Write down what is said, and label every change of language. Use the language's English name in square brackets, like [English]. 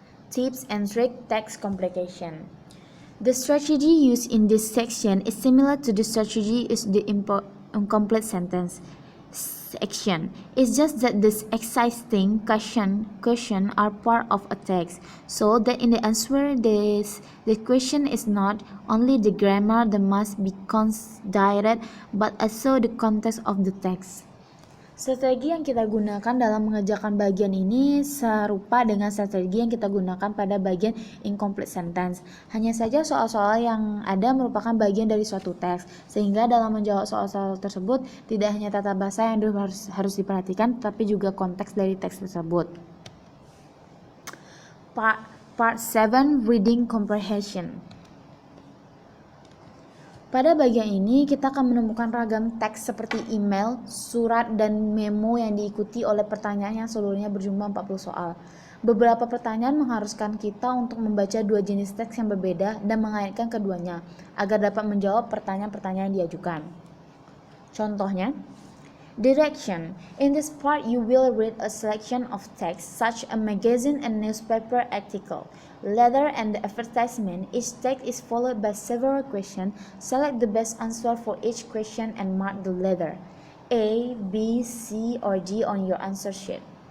[English] Tips and tricks text complication. The strategy used in this section is similar to the strategy used in the incomplete sentence section. It's just that the existing question are part of a text, so that in the answer the question is not only the grammar that must be considered, but also the context of the text. [Indonesian] Strategi yang kita gunakan dalam mengerjakan bagian ini serupa dengan strategi yang kita gunakan pada bagian incomplete sentence. Hanya saja soal-soal yang ada merupakan bagian dari suatu teks, sehingga dalam menjawab soal-soal tersebut tidak hanya tata bahasa yang harus diperhatikan, tetapi juga konteks dari teks tersebut. [English] Part 7 Reading Comprehension. [Indonesian] Pada bagian ini, kita akan menemukan ragam teks seperti email, surat, dan memo yang diikuti oleh pertanyaan yang seluruhnya berjumlah 40 soal. Beberapa pertanyaan mengharuskan kita untuk membaca dua jenis teks yang berbeda dan mengaitkan keduanya, agar dapat menjawab pertanyaan-pertanyaan yang diajukan. Contohnya, direction. [English] In this part, you will read a selection of text such as a magazine and newspaper article, letter, and the advertisement. Each text is followed by several questions. Select the best answer for each question and mark the letter A, B, C, or D on your answer sheet.